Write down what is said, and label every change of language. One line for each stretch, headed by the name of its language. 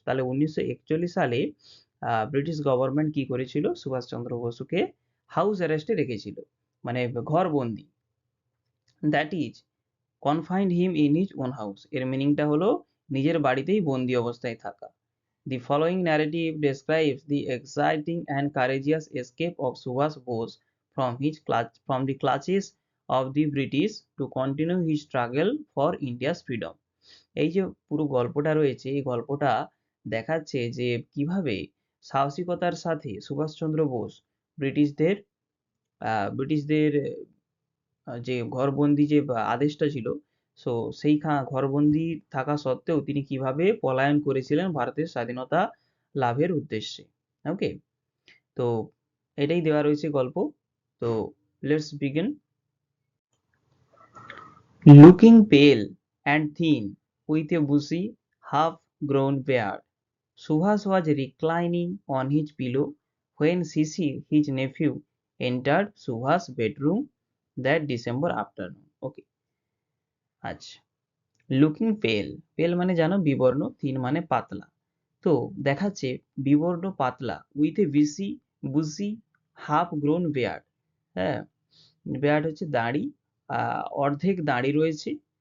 Bangla: তাহলে 1941 সালে British government কি করেছিল, সুভাষচন্দ্র বসুকে হাউস অ্যারেস্টে রেখেছিল, মানে ঘরবন্দি।
English: that is confined him in his own house,
Bangla: এর মিনিংটা হলো নিজের বাড়িতেই বন্দি অবস্থায় থাকা।
English: The following narrative describes the exciting and courageous escape of Subhash Bose from the clutches of the British to continue his struggle for India's freedom.
Bangla: এই যে পুরো গল্পটা রয়েছে, এই গল্পটা দেখাচ্ছে যে কিভাবে সাহসিকতার সাথে সুভাষচন্দ্র বোস ব্রিটিশদের ব্রিটিশদের যে ঘরবন্দি যে আদেশটা ছিল, সো সেই ঘরবন্দি থাকা সত্ত্বেও তিনি কিভাবে পলায়ন করেছিলেন ভারতের স্বাধীনতা লাভের উদ্দেশ্যে। ওকে, তো এটাই দেওয়া রয়েছে গল্প। তো
English: Let's begin. Looking pale and thin with a bushy half grown beard, Subhas was reclining on his pillow when Sisir, his nephew, entered Subhas' bedroom that December afternoon.
Bangla: Okay, আচ্ছা, লুকিং পেল, পেল মানে জানো বিবর্ণ, থিন মানে পাতলা। তো দেখাচ্ছে বিবর্ণ পাতলা
English: With a bushy half grown beard.
Bangla: হ্যাঁ, বেয়ার্ড হচ্ছে দাড়ি, অর্ধেক দাড়ি রয়েছে।